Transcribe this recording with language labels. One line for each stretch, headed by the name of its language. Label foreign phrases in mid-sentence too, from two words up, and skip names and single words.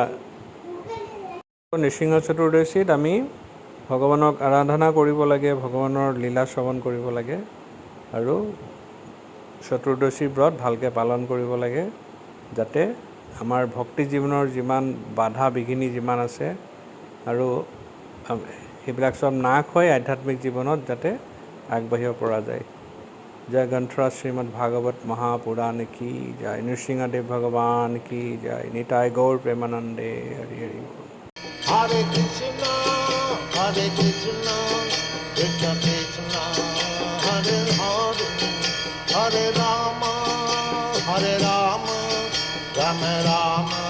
Assamese: নৃসিংহ চতুৰ্দশীত আমি ভগৱানক আৰাধনা কৰিব লাগে, ভগৱানৰ লীলা শ্ৰৱণ কৰিব লাগে, আৰু চতুৰ্দশীৰ ব্ৰত ভালকৈ পালন কৰিব লাগে, যাতে আমাৰ ভক্তি জীৱনৰ যিমান বাধা বিঘিনি যিমান আছে, আৰু সেইবিলাক চব নাশ হয় আধ্যাত্মিক জীৱনত যাতে আগবাঢ়িব পৰা যায়। জয় গ্ৰন্থৰাজ শ্ৰীমদ ভাগৱত মহাপুৰাণ কি জয়, নৃসিংহদেৱ ভগৱান কি জয়, নিতাই গৌৰ প্ৰেমানন্দে। হৰি হৰি।
Sanskrit: हरे कृष्ण, कृष्ण कृष्ण, हरे हरे, हरे राम, राम राम,